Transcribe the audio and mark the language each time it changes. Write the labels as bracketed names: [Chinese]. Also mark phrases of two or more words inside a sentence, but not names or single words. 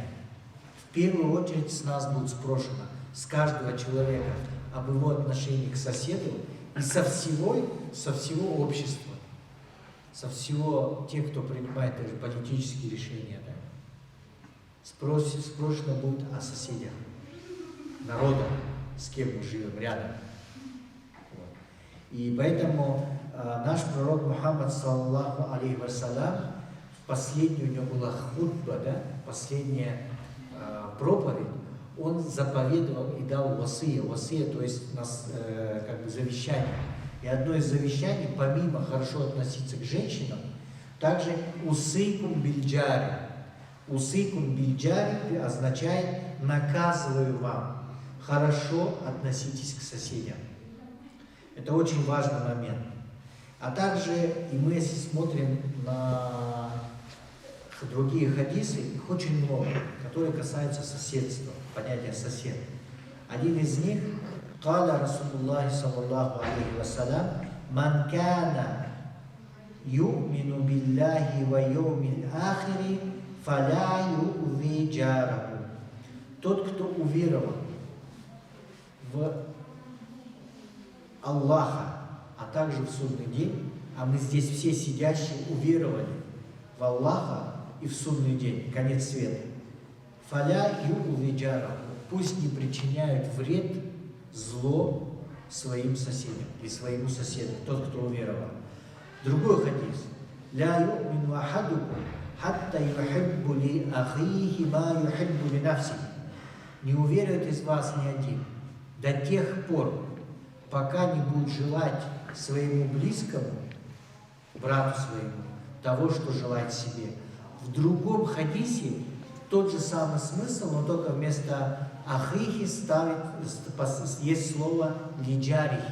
[Russian] В первую очередь с нас будет спрошено, с каждого человека, об его отношении к соседу и со всего общества, со всего тех, кто принимает даже политические решения. Да? Спрошено будет о соседях, народа, с кем мы живем рядом. Вот. И поэтому наш пророк Мухаммад, [Arabic] صلى الله عليه وسلم, [Russian] последняя у него была хутба, да, последняя проповедь, он заповедовал и дал васия, то есть как бы завещание. И одно из завещаний, помимо хорошо относиться к женщинам, также [Arabic] أوصيكم بالجار. أوصيكم بالجار [Russian] означает наказываю вам, хорошо относитесь к соседям. Это очень важный момент. А также, и мы если смотрим на другие хадисы, их очень много, которые касаются соседства, понятия сосед. Один из них, [Arabic] «قال رسول الله صلى الله عليه وسلم من كان يؤمن بالله واليوم الآخر فلا يؤذي جاره». [Russian] Тот, кто уверовал в Аллаха, а также в судный день, а мы здесь все сидящие уверовали в Аллаха и в судный день, конец света. [Arabic] فلا يؤذي جاره, [Russian] пусть не причиняют вред, зло своим соседям и своему соседу, тот, кто уверовал. Другой хадис. [Arabic] لا يؤمن أحدكم حتى يحب لأخيه ما يحب لنفسه. [Russian] Не уверует из вас ни один до тех пор, пока не будет желать своему близкому, брату своему, того, что желает себе. В другом хадисе тот же самый смысл, но только вместо Ахихи ставит, есть слово лиджарихи.